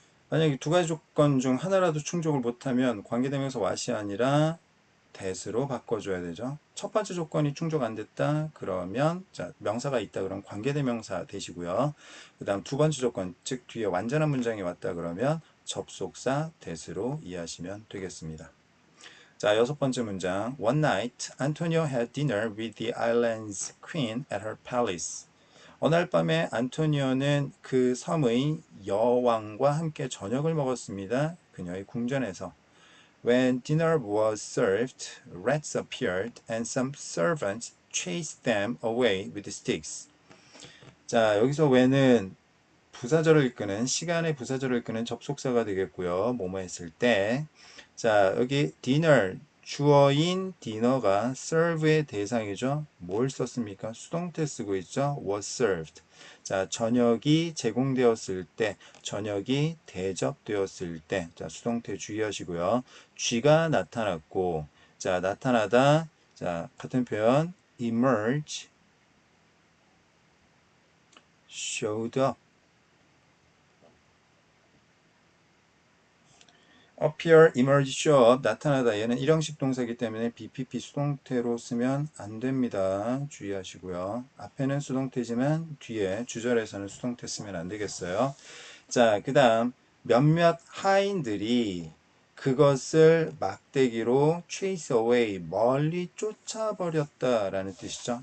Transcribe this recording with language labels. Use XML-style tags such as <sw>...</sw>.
<ko>만약에 두 가지 조건 중 하나라도 충족을 못하면 관계대명사 what이 아니라 that으로 바꿔줘야 되죠. 첫 번째 조건이 충족 안 됐다 그러면 자, 명사가 있다 그러면 관계대명사 되시고요. 그 다음 두 번째 조건 즉 뒤에 완전한 문장이 왔다 그러면 접속사 that으로 이해하시면 되겠습니다. 자, 여섯 번째 문장.</ko> <en>One night, Antonio had dinner with the island's queen at her palace.</en> <ko>어느 날 밤에 안토니오는 그 섬의 여왕과 함께 저녁을 먹었습니다. 그녀의 궁전에서.</ko> <en>When dinner was served, rats appeared and some servants chased them away with sticks.</en> <ko>자, 여기서 when은 부사절을 이끄는 시간의 부사절을 이끄는 접속사가 되겠고요. 뭐뭐 했을 때. 자, 여기 dinner 주어인 디너가 serve의 대상이죠. 뭘 썼습니까? 수동태 쓰고 있죠. was served. 자, 저녁이 제공되었을 때, 저녁이 대접되었을 때. 자, 수동태 주의하시고요. 쥐가 나타났고, 자, 나타나다. 자, 같은 표현 emerge, showed up. appear, emerge, show up, 나타나다. 얘는 일형식 동사이기 때문에 BPP 수동태로 쓰면 안 됩니다. 주의하시고요. 앞에는 수동태지만 뒤에 주절에서는 수동태 쓰면 안 되겠어요. 자, 그 다음 몇몇 하인들이 그것을 막대기로 chase away, 멀리 쫓아버렸다라는 뜻이죠.</ko>